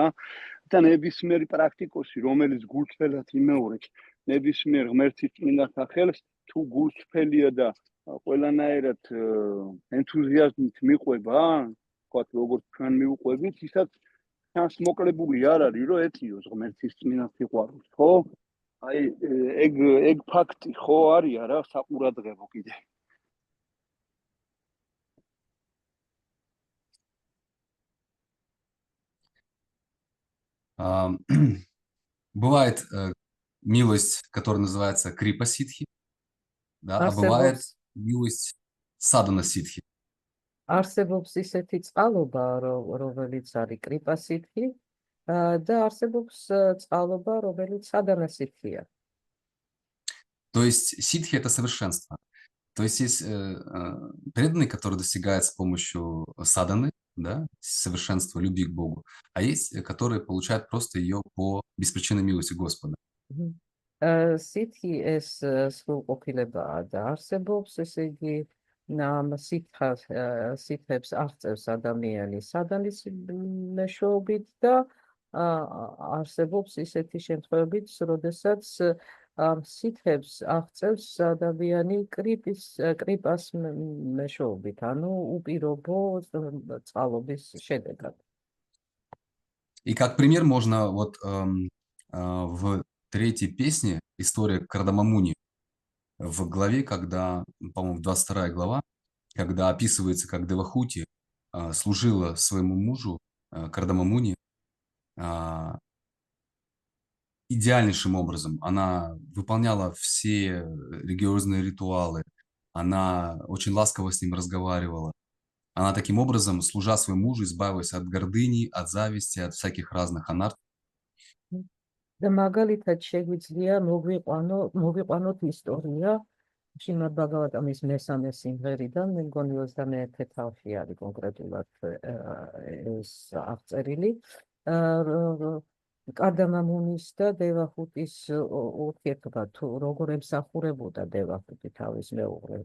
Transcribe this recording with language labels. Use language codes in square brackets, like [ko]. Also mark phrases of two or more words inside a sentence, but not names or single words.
[ka] და ნებისმიერი პრაქტიკოსი, რომელიც გულწრფელად იმეორებს ნებისმიერ ღმერთის წმინდა სახელს, თუ გულწრფელია და ყველანაირად ენთუზიაზმით მიყვება, ვთქვათ, როგორც ჩვენ მივყვებით, ისაც ჩანს მოკლებული არ არის, რომ ეტიოს ღმერთის წმინდა სიყვარულს, ხო? აი ეგ ფაქტი ხო არის რა, საყურადღებო კიდე. [ru] Бывает милость, которая называется крипа ситхи, да, а бывает милость садана ситхи. [ka] არსებობს ისეთი წყალობა, რომელიც არის კრიპა სიტხი, და არსებობს წყალობა, რომელიც სადანა სიტხია. [ru] То есть ситхи – это совершенство. То есть есть преданные, которые достигают с помощью саданы, да, совершенства, любви к Богу, а есть, которые получают просто ее по беспричинной милости Господа. [ka] სიტხი ეს სრულყოფილებაა და არსებობს, ესე იგი, ამ სიტხებს აღწევს ადამიანი სადანის მეშვეობით და არსებობს ისეთი შემთხვევებიც, როდესაც სიტხებს აღწევს ადამიანი კრიპას მეშვეობით, ანუ უპირობო წყალობის შედეგად. [ru] И как пример можно вот в третьей песне «История Кардамамуни» в главе, когда, по-моему, 22 глава, когда описывается, как Девахути служила своему мужу Кардамамуни идеальнейшим образом. Она выполняла все религиозные ритуалы, она очень ласково с ним разговаривала. Она таким образом, служа своему мужу, избавилась от гордыни, от зависти, от всяких разных анарт. [ka] და მაგალითად შეგვიძლია მოვიყვანოთ ისტორია შრიმად ბაგავატამის მესამე სიმღერიდან, მე მგონი 21 თავში არის კონკრეტულად ეს აღწერილი. კარდამამუნის და დევახუტის ურთიერთობა, თუ როგორ ემსახურებოდა დევახუტი თავის მეუღლეს